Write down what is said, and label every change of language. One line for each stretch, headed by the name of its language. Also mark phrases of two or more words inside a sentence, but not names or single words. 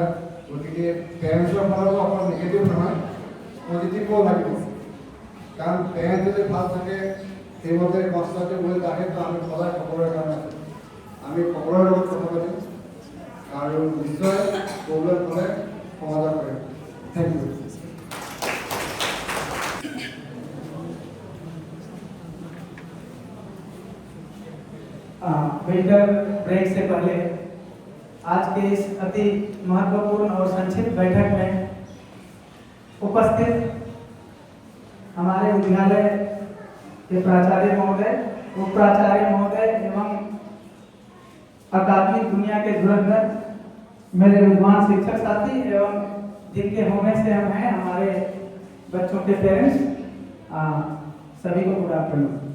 Assamese: গতিকে পেৰেণ্টছৰ ফালৰ পৰা অকল নিগেটিভ নহয়, পজিটিভো লাগিব। কাৰণ পেৰেণ্টছ যদি ভাল থাকে, সেইমতে কনষ্টান্টলি গৈ থাকে, তো আমি সদায় সকলোৰে কাৰণে আছে। আমি সকলোৰে লগত কথা পাতিম আৰু নিশ্চয় প্ৰব্লেম হ'লে সমাধান কৰিম।
English: thank you.
Hindi: विंटर ब्रेक से पहले आज के इस अति महत्वपूर्ण और संक्षिप्त बैठक में उपस्थित हमारे विद्यालय के प्राचार्य महोदय, उप प्राचार्य महोदय एवं अकादमिक दुनिया के धुरंधर मेरे विद्वान शिक्षक साथी एवं जिनके होने से हम हैं, हमारे बच्चों के पेरेंट्स, सभी को
English: good afternoon.